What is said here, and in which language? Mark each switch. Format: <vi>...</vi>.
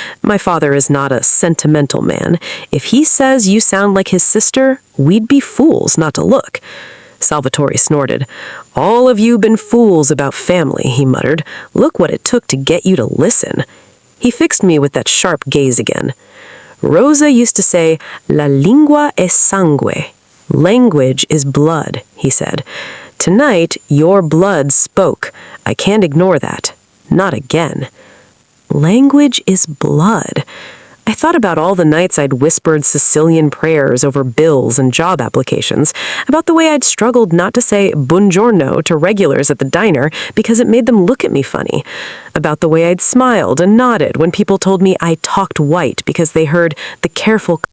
<en>My father is not a sentimental man. If he says you sound like his sister, we'd be fools not to look." Salvatore snorted. "All of you been fools about family," he muttered. "Look what it took to get you to listen." He fixed me with that sharp gaze again. "Rosa used to say,</en> <it>'La lingua è sangue.'</it> <en>Language is blood," he said. "Tonight, your blood spoke. I can't ignore that. Not again." Language is blood. I thought about all the nights I'd whispered Sicilian prayers over bills and job applications, about the way I'd struggled not to say buongiorno to regulars at the diner because it made them look at me funny, about the way I'd smiled and nodded when people told me I talked white because they heard the careful.</en>